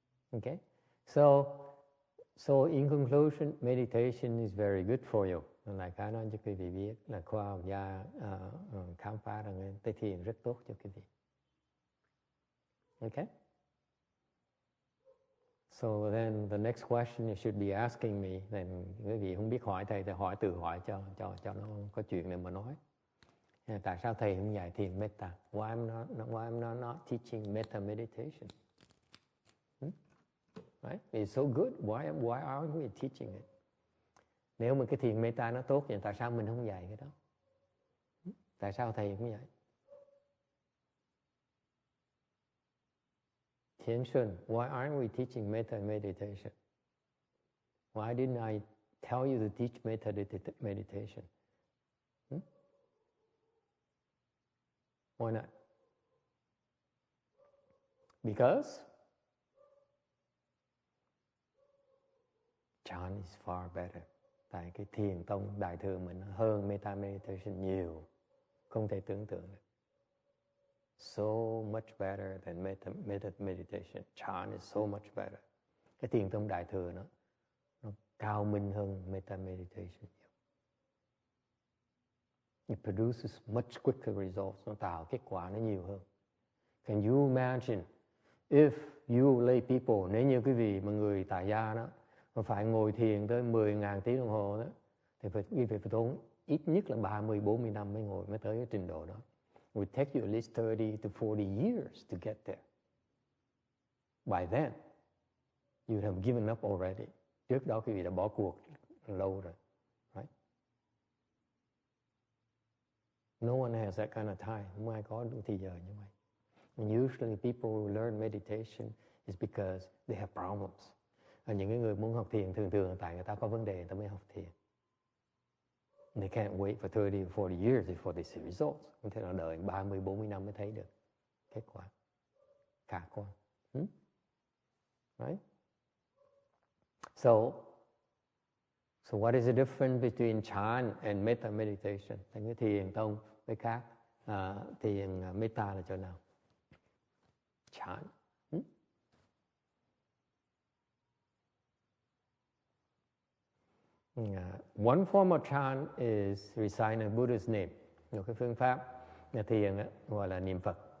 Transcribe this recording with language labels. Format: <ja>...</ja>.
<en>Okay, so in conclusion, meditation is very good for you.</en> <vi>Lại cái nói cho quý vị biết là khoa học gia khám phá rằng cái thiền rất tốt cho quý vị. Okay.</vi> <en>So then the next question you should be asking me, then</en> <vi>quý vị không biết hỏi thầy thì tự hỏi cho nó có chuyện để mà nói. Tại sao thầy không dạy thiền metta?</vi> <en>Why I'm not teaching metta meditation? Right? It's so good. Why aren't we teaching it?</en> <vi>Nếu mà cái thiền metta nó tốt thì tại sao mình không dạy cái đó? Tại sao thầy cũng vậy?</vi> <en>Thiền Xuân, why aren't we teaching metta meditation? Why didn't I tell you to teach metta meditation? Why not? Because chant is far better.</en> <vi>Tại cái thiền tông đại thừa mình hơn metta meditation nhiều, không thể tưởng tượng được.</vi> <en>So much better than metta meditation. Chant is so much better.</en> <vi>Cái thiền tông đại thừa nó cao minh hơn metta meditation.</vi> <en>It produces much quicker results.</en> <vi>Nó tạo kết quả nó nhiều hơn.</vi> <en>Can you imagine if you lay people,</en> <vi>nếu như quý vị mà người tại gia đó mà phải ngồi thiền tới 10.000 tiếng đồng hồ đó, thì quý vị phải tốn ít nhất là 30-40 năm mới tới cái trình độ đó.</vi> <en>It would take you at least 30 to 40 years to get there. By then, you have given up already.</en> <vi>Trước đó quý vị đã bỏ cuộc lâu rồi.</vi> <en>Right? No one has that kind of time.</en> <vi>Không ai có đủ thời giờ như vậy.</vi> <en>And usually people who learn meditation is because they have problems.</en> <vi>Những cái người muốn học thiền thường là tại người ta có vấn đề người ta mới học thiền. They can't wait for 30 or 40 years before they see results. Không thể là đợi 30-40 năm mới thấy được kết quả khả quan.</vi> <en>Right? So what is the difference between chant and metta meditation?</en> <vi>Thành cái thiền tông với khác thiền metta là chỗ nào?</vi> <en>Chant. One form of chant is reciting a Buddha's name.</en> <vi>Một cái phương pháp thiền gọi là niệm Phật.</vi>